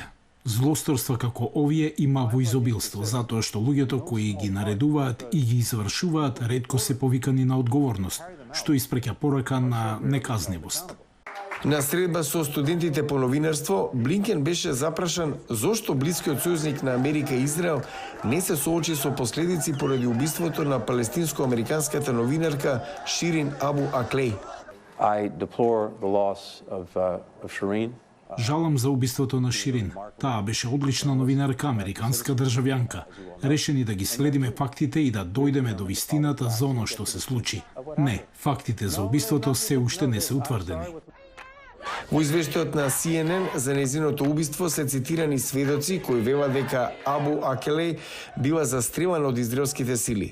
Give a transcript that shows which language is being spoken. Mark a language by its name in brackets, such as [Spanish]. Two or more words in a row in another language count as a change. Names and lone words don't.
[Macedonian] Злосторства како овие има во изобилство, затоа што луѓето кои ги наредуваат и ги извршуваат ретко се повикани на одговорност, што испреќа порака на неказнивост. На средба со студентите по новинарство, Блинкен беше запрашан зошто блискиот сојузник на Америка Израел не се соочи со последици поради убиството на палестинско-американската новинарка Ширин Абу Аклеј. [English] I deplore the loss of Shireen. [Macedonian] Жалам за убиството на Ширин. Таа беше одлична новинарка, американска државјанка. Решени да ги следиме фактите и да дојдеме до вистината за оно што се случи. Не, фактите за убиството се уште не се утврдени. Во извештајот на CNN за незиното убиство се цитирани сведоци кои велат дека Абу Акелеј била застрелана од израелските сили.